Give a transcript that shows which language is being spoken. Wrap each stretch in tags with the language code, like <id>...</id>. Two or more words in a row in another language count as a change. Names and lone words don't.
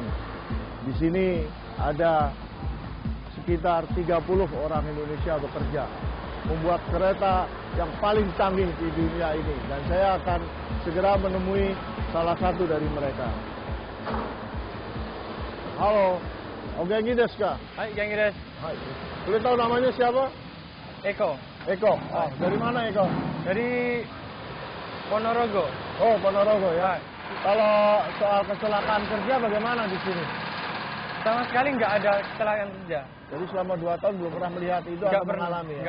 <id>Di sini ada sekitar 30 orang Indonesia bekerja membuat kereta yang paling canggih di dunia ini, dan saya akan segera menemui salah satu dari mereka. Halo,</id> <ja>元気ですか? はい、元気です.</ja> <id>Hai. Boleh tahu namanya siapa? Eko. Eko. Ah, dari mana Eko? Dari Ponorogo. Oh, Ponorogo ya. Kalau soal kecelakaan kerja bagaimana di sini? Sama sekali nggak ada kecelakaan kerja. Jadi selama 2 tahun belum pernah melihat itu atau mengalami ya?</id>